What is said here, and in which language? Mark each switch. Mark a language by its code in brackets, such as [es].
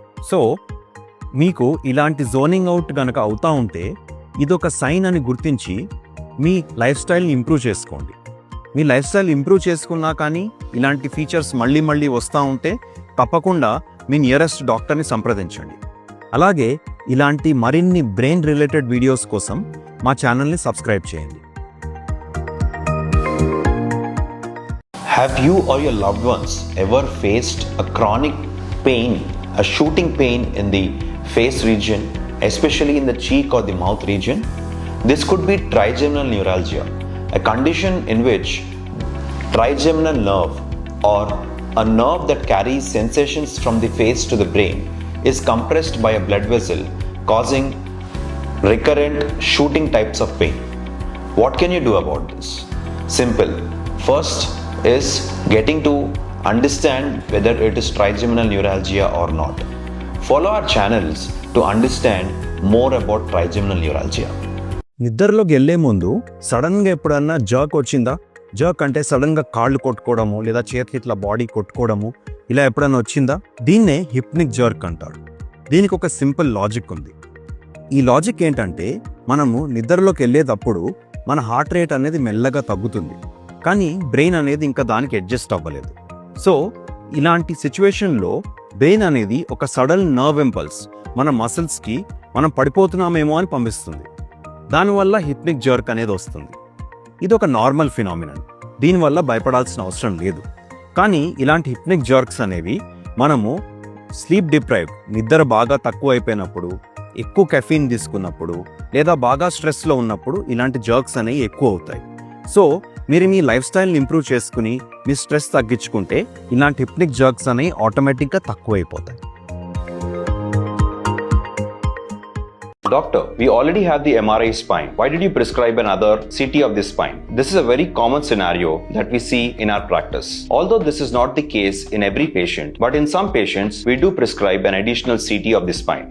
[te] So మీకు ఇలాంటి zoning out కనుక అవుతూ ఉంటే ఇదొక సైన్ అని గుర్తించి మీ లైఫ్ స్టైల్ని ఇంప్రూవ్ చేసుకోండి. మీ లైఫ్ స్టైల్ ఇంప్రూవ్ చేసుకున్నా కానీ ఇలాంటి ఫీచర్స్ మళ్ళీ మళ్ళీ వస్తూ ఉంటే తప్పకుండా మీ నియరెస్ట్ డాక్టర్ని సంప్రదించండి. అలాగే ఇలాంటి మరిన్ని బ్రెయిన్ రిలేటెడ్ వీడియోస్ కోసం మా ఛానల్ని సబ్స్క్రైబ్ చేయండి. [en] Have you or your loved ones ever faced a chronic pain, a shooting pain in the face region, especially in the cheek or the mouth region? This could be trigeminal neuralgia, a condition in which trigeminal nerve or a nerve that carries sensations from the face to the brain is compressed by a blood vessel, causing recurrent shooting types of pain. What can you do about this? Simple. First is getting to understand whether it is trigeminal neuralgia or not. Follow our channels to understand more about trigeminal neuralgia. [te] నిద్రలోకి వెళ్ళే ముందు సడన్గా ఎప్పుడన్నా jerk వచ్చిందా? Jerk అంటే సడన్గా కాళ్ళు కొట్టుకోవడము లేదా చేతి ఇట్లా బాడీ కొట్టుకోవడము ఇలా ఎప్పుడన్నా వచ్చిందా? దీన్నే హిప్నిక్ జర్క్ అంటారు. దీనికి ఒక సింపుల్ లాజిక్ ఉంది. ఈ లాజిక్ ఏంటంటే మనము నిద్రలోకి వెళ్ళేటప్పుడు మన హార్ట్ రేట్ అనేది మెల్లగా తగ్గుతుంది, కానీ బ్రెయిన్ అనేది ఇంకా దానికి అడ్జస్ట్ అవ్వలేదు. సో ఇలాంటి సిచ్యువేషన్లో బ్రెయిన్ అనేది ఒక సడన్ నర్వ్ ఇంపల్స్ మన మసిల్స్కి మనం పడిపోతున్నామేమో అని పంపిస్తుంది. దానివల్ల హిప్నిక్ జర్క్ అనేది వస్తుంది. ఇది ఒక నార్మల్ ఫినామినన్, దీనివల్ల భయపడాల్సిన అవసరం లేదు. కానీ ఇలాంటి హిప్నిక్ జర్క్స్ అనేవి మనము స్లీప్ డిప్రైవ్, నిద్ర బాగా తక్కువ అయిపోయినప్పుడు, ఎక్కువ కెఫీన్ తీసుకున్నప్పుడు లేదా బాగా స్ట్రెస్లో ఉన్నప్పుడు ఇలాంటి జర్క్స్ అనేవి ఎక్కువ అవుతాయి. సో మీరు మీ లైఫ్ స్టైల్ని ఇంప్రూవ్ చేసుకుని మీ స్ట్రెస్ తగ్గించుకుంటే ఇలాంటి హిప్నిక్ జర్క్స్ అనేవి ఆటోమేటిక్గా తక్కువ అయిపోతాయి. [en] Doctor, we already have the MRI spine. Why did you prescribe another CT of the spine? This is a very common scenario that we see in our practice. Although this is not the case in every patient, but in some patients, we do prescribe an additional CT of the spine.